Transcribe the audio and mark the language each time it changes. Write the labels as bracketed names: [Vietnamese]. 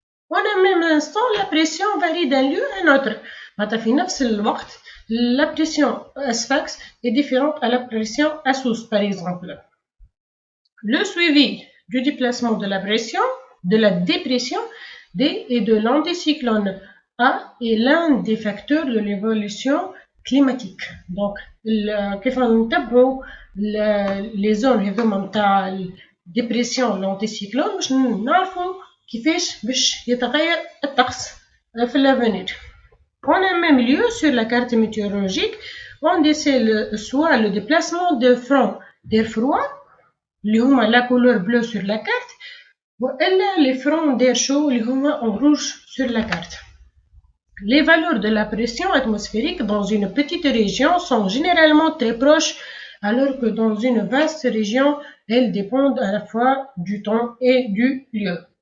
[French] En un même instant, la pression varie d'un lieu à un autre. La pression à Sfax est différente à la pression à Sousse, par exemple. Le suivi du déplacement de la pression, de la dépression D et de l'anticyclone A est l'un des facteurs de l'évolution climatique. [Arabic] Donc, كيف نتبعوا [French] les zones [Arabic] هذوما نتاع الديبريسيون l'anticyclone باش نعرفوا كيفاش باش يتغير الطقس في l'avenir. [French] En un même lieu sur la carte météorologique, on décèle soit le déplacement de fronts d'air froid [Arabic] اللي هما لا كولور بلو [French] sur la carte وإلا les fronts d'air chaud [Arabic] اللي هما [French] en rouge sur la carte. Les valeurs de la pression atmosphérique dans une petite région sont généralement très proches alors que dans une vaste région, elles dépendent à la fois du temps et du lieu.